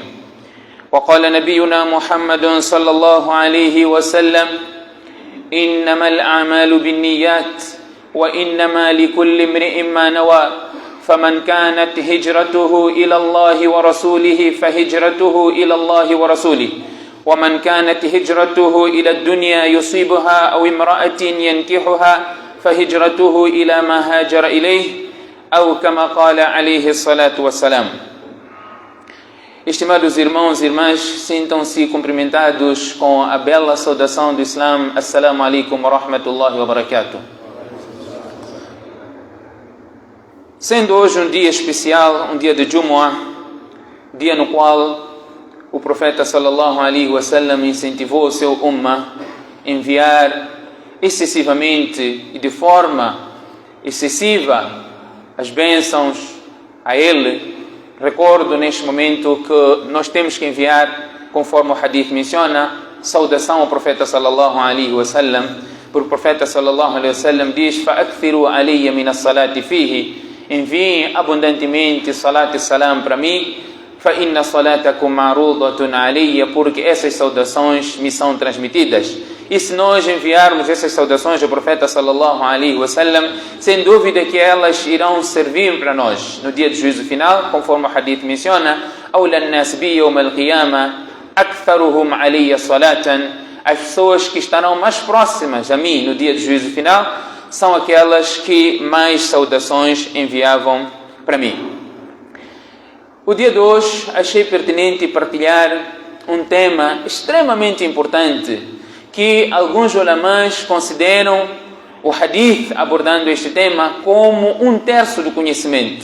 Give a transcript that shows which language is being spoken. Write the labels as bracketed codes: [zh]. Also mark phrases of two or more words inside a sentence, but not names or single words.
[ar] وقال نبينا محمد صلى الله عليه وسلم إنما الأعمال بالنيات وإنما لكل امرئ ما نوى فمن كانت هجرته إلى الله ورسوله فهجرته إلى الله ورسوله ومن كانت هجرته إلى الدنيا يصيبها أو امرأة ينكحها فهجرته إلى ما هاجر إليه أو كما قال عليه الصلاة والسلام. [pt] Estimados irmãos e irmãs, sintam-se cumprimentados com a bela saudação do Islã. [ar] السلام عليكم ورحمة الله وبركاته. [pt] Sendo hoje um dia especial, um dia de Jumu'ah, dia no qual o profeta [ar] صلى الله عليه وسلم [pt] incentivou o seu ummah a enviar excessivamente e de forma excessiva as bênçãos a ele. Recordo neste momento que nós temos que enviar, conforme o hadith menciona, saudação ao profeta [ar] صلى الله عليه وسلم, [pt] porque o profeta [ar] صلى الله عليه وسلم [pt] diz: [ar] "فأكثروا علي من الصلاة فيه", [pt] enviem abundantemente salat e salam para mim, [ar] فإن صلاتكم معروضة علي, [pt] porque essas saudações me são transmitidas. E se nós enviarmos essas saudações ao profeta [ar] صلى الله عليه وسلم, [pt] sem dúvida que elas irão servir para nós no dia do juízo final, conforme o hadith menciona: [ar] "أولى الناس بي يوم القيامة أكثرهم علي صلاة", [pt] as pessoas que estarão mais próximas a mim no dia do juízo final são aquelas que mais saudações enviavam para mim. O dia de hoje achei pertinente partilhar um tema extremamente importante que alguns ulamãs consideram o hadith abordando este tema como 1/3 do conhecimento.